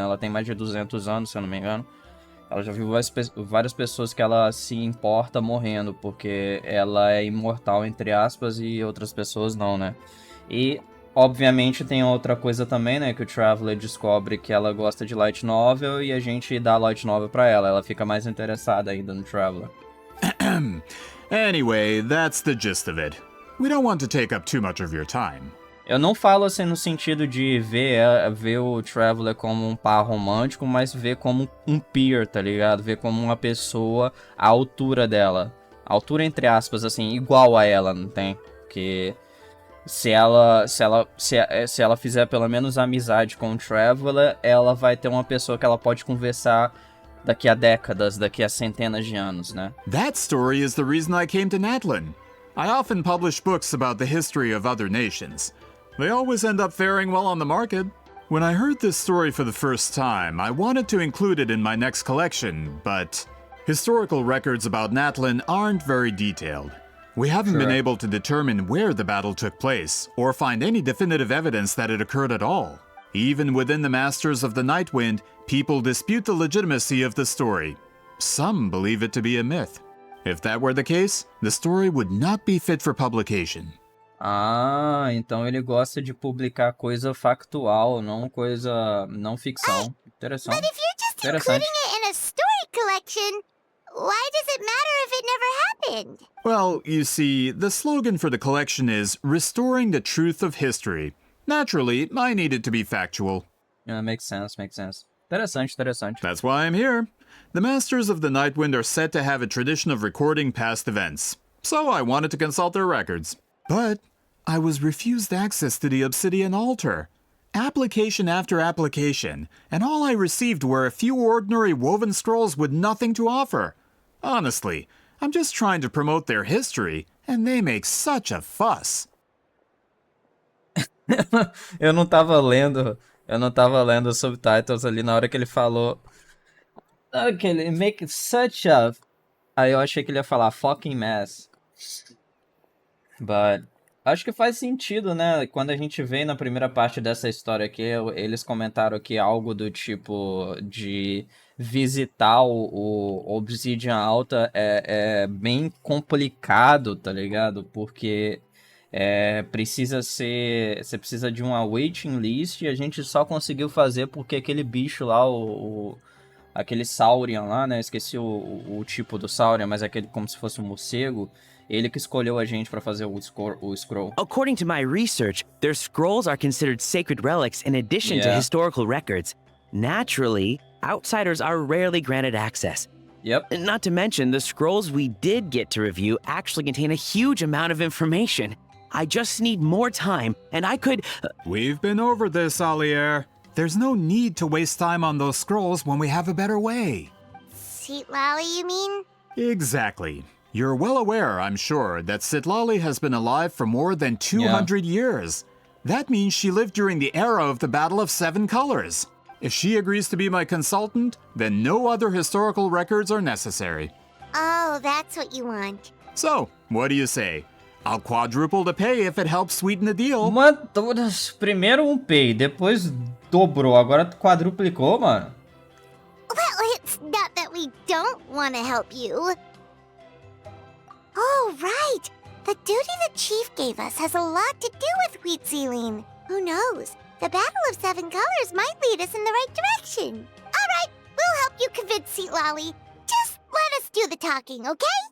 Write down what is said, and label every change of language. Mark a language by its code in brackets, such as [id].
[pt] Ela tem mais de 200 anos, se eu não me engano. Ela já viu várias pessoas que ela se importa morrendo, porque ela é imortal, entre aspas, e outras pessoas não, né? E obviamente tem outra coisa também, né? Que o Traveler descobre que ela gosta de light novel e a gente dá light novel pra ela. Ela fica mais interessada ainda no Traveler. [en] Anyway, that's the gist of it. We don't want to take up too much of your time. [pt] Eu não falo assim no sentido de ver o Traveler como um par romântico, mas ver como um peer, tá ligado? Ver como uma pessoa à altura dela. Altura entre aspas, assim, igual a ela, não tem? Porque se ela fizer pelo menos amizade com o Traveler, ela vai ter uma pessoa que ela pode conversar daqui a décadas, daqui a centenas de anos, né? [en] That story is the reason I came to Natlan. I often publish books about the history of other nations. They always end up faring well on the market. When I heard this story for the first time, I wanted to include it in my next collection, but historical records about Natlan aren't very detailed. We haven't been able to determine where the battle took place, or find any definitive evidence that it occurred at all. Even within the Masters of the Nightwind, people dispute the legitimacy of the story. Some believe it to be a myth. If that were the case, the story would not be fit for publication. [pt] Ah, então ele gosta de publicar coisa factual, não ficção. Interessante. [en] But if you're just including it in a story collection, why does it matter if it never happened? Well, you see, the slogan for the collection is Restoring the Truth of History. Naturally, I need it to be factual. Yeah, makes sense. [pt] Interessante. [en] That's why I'm here. The Masters of the Nightwind are said to have a tradition of recording past events, so I wanted to consult their records. But I was refused access to the Obsidian Altar. Application after application, and all I received were a few ordinary woven scrolls with nothing to offer. Honestly, I'm just trying to promote their history, and they make such a fuss. [pt] Eu não tava lendo os subtitles ali na hora que ele falou. Que ele [en] make such a. [pt] Aí eu achei que ele ia falar [en] fucking mess. But [pt] acho que faz sentido, né? Quando a gente vê na primeira parte dessa história aqui, eles comentaram aqui algo do tipo de visitar o Obsidian Alta é bem complicado, tá ligado? Porque você precisa de uma waiting list e a gente só conseguiu fazer porque aquele bicho lá, aquele Saurian lá, né? Esqueci o tipo do Saurian, mas aquele como se fosse um morcego. Ele que escolheu a gente pra fazer o scroll. [en] According to my research, their scrolls are considered sacred relics in addition to historical records. Naturally, outsiders are rarely granted access. Yep. Not to mention, the scrolls we did get to review actually contain a huge amount of information. I just need more time, and I could... We've been over this, Alier. There's no need to waste time on those scrolls when we have a better way. Citlali, you mean? Exactly. You're well aware, I'm sure, that Citlali has been alive for more than 200 years. That means she lived during the era of the Battle of Seven Colors. If she agrees to be my consultant, then no other historical records are necessary. Oh, that's what you want. So, what do you say? I'll quadruple the pay if it helps sweeten the deal. [pt] Primeiro pay, depois dobrou, agora quadruplicou, mano. [en] Well, it's not that we don't want to help you. Oh, right. The duty the chief gave us has a lot to do with Wheat Sealing. Who knows? The Battle of Seven Colors might lead us in the right direction. All right, we'll help you convince Citlali. Just let us do the talking, okay?